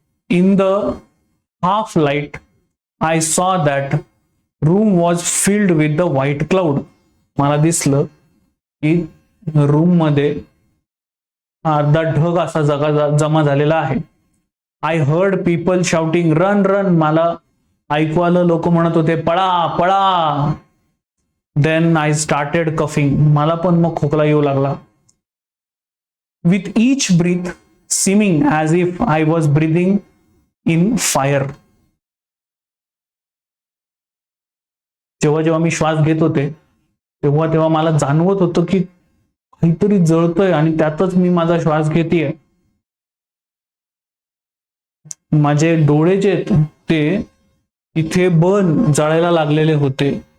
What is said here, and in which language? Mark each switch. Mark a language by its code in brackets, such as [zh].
[en] In the half light I saw that room was filled with the white cloud. [mr] मला दिसलं की room मध्ये अर्धा ढग असा जमा झालेला आहे. [en] I heard people shouting run run. [mr] मला ऐकू आलं, लोक म्हणत होते पळा पळा. [en] Then I started coughing. [mr] मला पण मग खोकला येऊ लागला. [en] With each breath seeming as if I was breathing in fire. [mr] जेव्हा जेव्हा मी श्वास घेत होते तेव्हा तेव्हा मला जाणवत होतं की काहीतरी जळतोय आणि त्यातच मी माझा श्वास घेतेय. माझे डोळे जे ते इथे बर्न जळायला लागलेले होते.